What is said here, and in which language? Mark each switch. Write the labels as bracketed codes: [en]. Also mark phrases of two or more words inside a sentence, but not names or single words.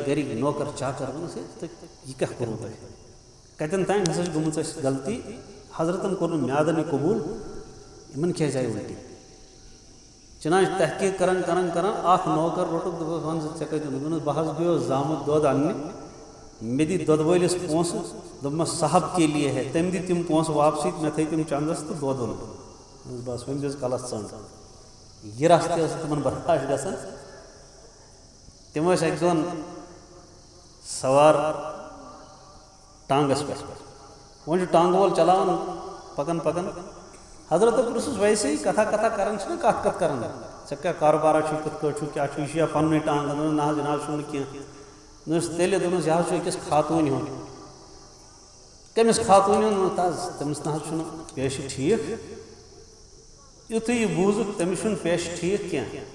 [ks] گرِکۍ نوکر چاکر ووٚنُس ہے تہٕ یہِ کیٛاہ کوٚروٕ تۄہہِ کتٮ۪ن تانۍ ہسا چھِ گٔمٕژ اَسہِ غلطی حضرتن کوٚر نہٕ میادن یہِ قبوٗل یِمن کیٛازِ آیہِ الٹی چنانچہ تحقیق کران اخ نوکر روٹُک دوٚپُس وَن ژٕ ژےٚ کَتہِ دوٚپُنس بہٕ حظ گٔیوس زامُت دۄد اَننہِ مےٚ دِتۍ دۄدٕ وٲلِس پونٛسہٕ دوٚپمس [ur] صاحب کے لیے ہے [ks] تٔمۍ دِتۍ تِم پونٛسہٕ واپسٕے مےٚ تھٲے تِم چندس تہٕ دۄد اوٚن بس وۄنۍ دِژ کلس ژٔنٛڈ یہِ رژھ تہِ ٲس تِمن برداش گژھان تِم ٲسۍ اکہِ دۄہن سوار ٹانگس پٮ۪ٹھ وۄنۍ چھُ ٹانگہٕ وول چلاوان پکان حضرتو پرٛژھُس ویسے کتھا کران چھِنہ کتھ کران ژےٚ کیٛاہ کاروبارا چھُے کِتھ کٲٹھۍ چھُ کیٛاہ چھُ یہِ چھُ یا پنٛنُے ٹانٛگ دوٚپُن نہ حظ جناب چھُنہٕ کینٛہہ دوٚپُس تیٚلہِ دوٚپُنس یہِ حظ چھُ أکِس خاتوٗنہِ ہُنٛد کٔمِس خاتوٗنہِ ہُنٛد تہٕ حظ تٔمِس نہ حظ چھُنہٕ پیشہِ ٹھیٖک یُتھُے یہِ بوٗزُکھ تٔمِس چھُنہٕ پیشہِ ٹھیٖک کینٛہہ